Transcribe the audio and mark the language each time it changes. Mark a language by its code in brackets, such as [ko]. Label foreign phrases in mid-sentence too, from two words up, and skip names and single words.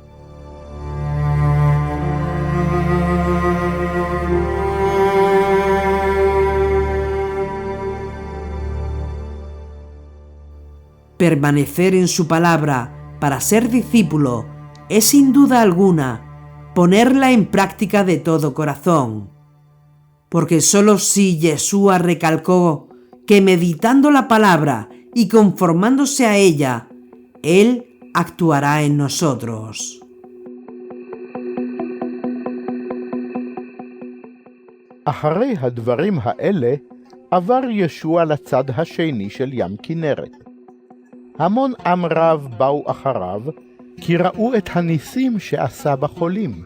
[es] Permanecer en su palabra para ser discípulo es sin duda alguna ponerla en práctica de todo corazón. Porque solo si Yeshua recalcó que meditando la palabra y conformándose a ella, Él actuará en nosotros. [he] אחרי הדברים האלה עבר ישוע לצד השני של ים כנרת. המון עם רב באו אחריו, כי ראו את הניסים שעשה בחולים.